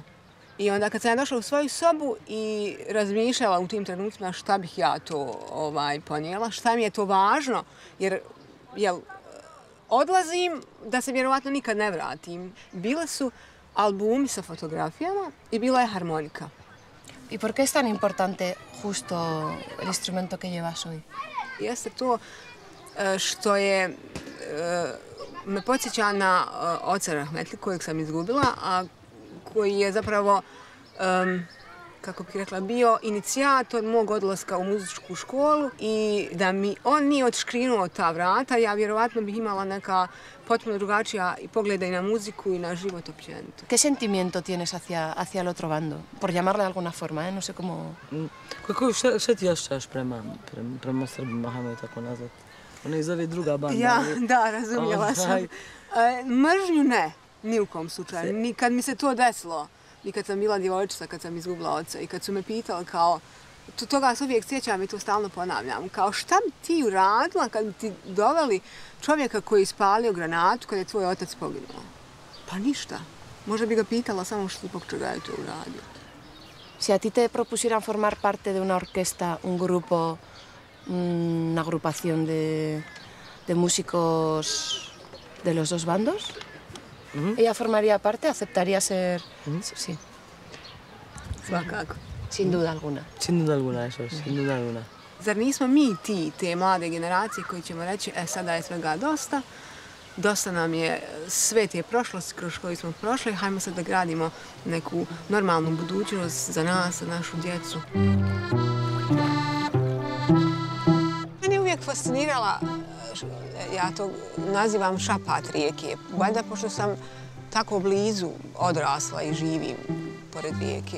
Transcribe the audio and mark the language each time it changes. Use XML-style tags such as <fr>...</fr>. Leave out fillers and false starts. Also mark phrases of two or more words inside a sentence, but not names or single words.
<bs>I onda kad sam došla u svoju sobu i razmišljala u tim trenucima šta bih ja to ponijela, šta mi je to važno, jer odlazim da se vjerovatno nikad ne vratim. Bile su albumi sa fotografijama i bila je harmonika.</bs> <es>¿Y por qué es tan importante justo el instrumento que llevas hoy?</es> <bs>Jeste to što je me podsjeća na oca Rahmetli kojeg sam izgubila, a koji je zapravo, kako bih rekla, bio inicijator mog odlaska u muzičku školu i da mi on nije odškrinuo ta vrata, ja vjerovatno bih imala neka potpuno drugačija pogleda i na muziku i na život općenito.</bs> <es>¿Qué sentimiento tienes hacia el otro bando? Por llamarle de alguna forma, no sé cómo...</es> <bs>Šta ti osjećaš prema Srbima, hajmo tako nazvati? Ona je zove druga banda. Ja, da, razumjela sam. Mržnju ne. Ni u kom slučaju. Ni kad mi se to desilo, ni kad sam bila djevojčica, kad sam izgubila oca i kad su me pitali kao, toga se uvijek sjećam i to stalno ponavljam, kao šta bi ti uradila kad bi ti doveli čovjeka koji je ispalio granatu kad je tvoj otac poginuo? Pa ništa. Možda bi ga pitala samo što zbog čega je to uradio.</bs> <es>Si a ti te propusieran formar parte de una orquesta, un grupo, una agrupación de músicos de los dos bandos. Ella formaría parte, aceptaría ser... Sí.</es> <bs>Svakako.</bs> <es>Sin duda alguna. Sin duda alguna, eso, sin duda alguna.</es> <bs>Zar nismo mi te mlade generacije koji ćemo reći, sada je svega dosta, dosta nam je sve te prošlosti kroz koju smo prošli, hajmo sad da gradimo neku normalnu budućnost za nas, za našu djecu. Mene je uvijek fascinirala, ja to nazivam šapat rijeke, valjda pošto sam tako blizu odrasla i živim pored rijeke.</bs>